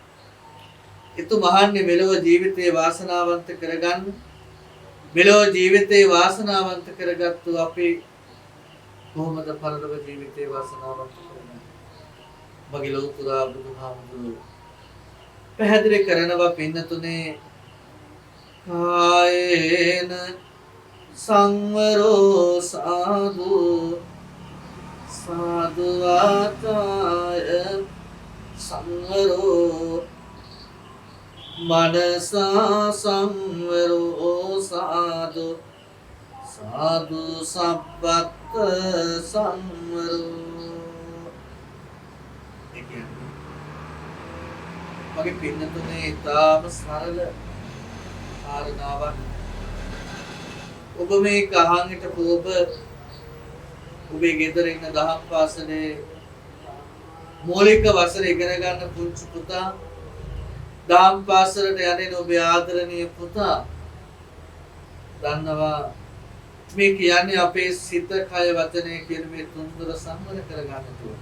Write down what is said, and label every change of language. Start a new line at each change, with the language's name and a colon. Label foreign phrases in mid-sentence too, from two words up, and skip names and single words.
Sinhala: එතු මහන්නේ මෙලොව ජීවිතේ වාසනාවන්ත කරගන්න මෙලොව ජීවිතේ වාසනාවන්ත කරගත්තු අපි කොහොමද පරලොව ජීවිතේ වාසනාවන්ත කරගන්නේ? මගේ ලෝතුරා බුදුහාමුදුරුවෝ පැහැදිලි කරනවා පින්නතුනේ
Pali: කායේන සංවරෝ සාදු සාදු වාචාය සංවරෝ මනසා සංවරෝ සාදු සාදු සබ්බත් සංවරෝ.
Sinhala: මගේ පින්නතුනේ ඉතාම සරල කාරණාවක්. ඔබ මේ ගහන් හිටපු ඔබේ ගෙදර ඉන්න දහම් පාසලේ මූලික වසර ඉගෙන ගන්න පුංචි පුතා දහම් පාසලට යන්නේ ඔබේ ආදරණීය පුතා දන්නවා මේ කියන්නේ අපේ සිත කය වචනය කියන මේ තුන්දර සංවර කරගන්න ඕන.